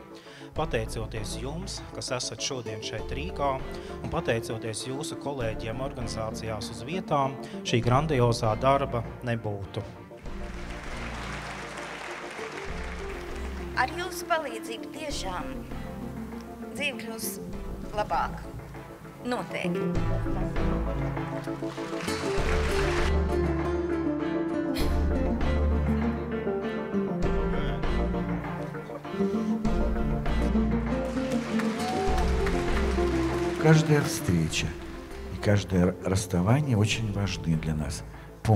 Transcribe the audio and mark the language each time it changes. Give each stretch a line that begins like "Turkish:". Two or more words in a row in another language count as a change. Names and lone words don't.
Latvian: Pateicoties jums, kas esat šodien šeit Rīgā, un pateicoties jūsu kolēģiem organizācijās uz vietām, šī grandiozā darba nebūtu. Ar jūsu palīdzību tiešām dzīve kļūs labāka. Noteikti.
Russian: Каждая встреча и каждое расставание очень важны для нас.